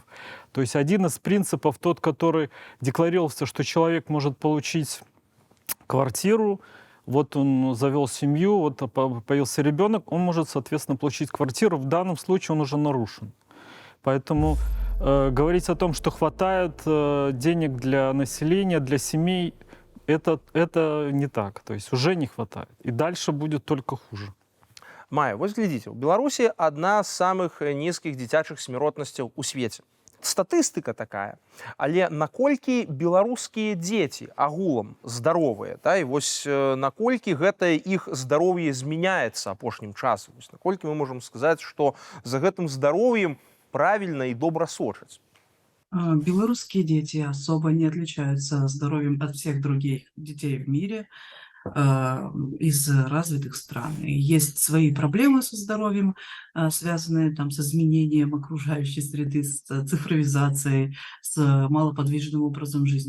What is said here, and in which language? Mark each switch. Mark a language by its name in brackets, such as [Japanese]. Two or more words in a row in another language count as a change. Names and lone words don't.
[Russian] То есть один из принципов, тот, который декларировался, что человек может получить квартиру, вот он завел семью, вот появился ребенок, он может, соответственно, получить квартиру. В данном случае он уже нарушен. Поэтому говорить о том, что хватает денег для населения, для семей, это не так. То есть уже не хватает. И дальше будет только хуже. [Belarusian] Майя, вось глядзіце, у Беларусі адна з самых нізкіх дзіцячых смяротнасцяў у свеце. Статыстыка такая. Але наколькі беларускія дзеці агулам здаровыя, да? І вось наколькі гэтае іх здароўе змяняецца апошнім часам? Вось наколькі мы можам сказаць, што за гэтым здароўем правільна і добра сочаць? [Russian] Белорусские дети особо не отличаются здоровьем от всех других детей в мире из развитых стран. И есть свои проблемы со здоровьем, связанные там, с изменением окружающей среды, с цифровизацией, с малоподвижным образом жизни.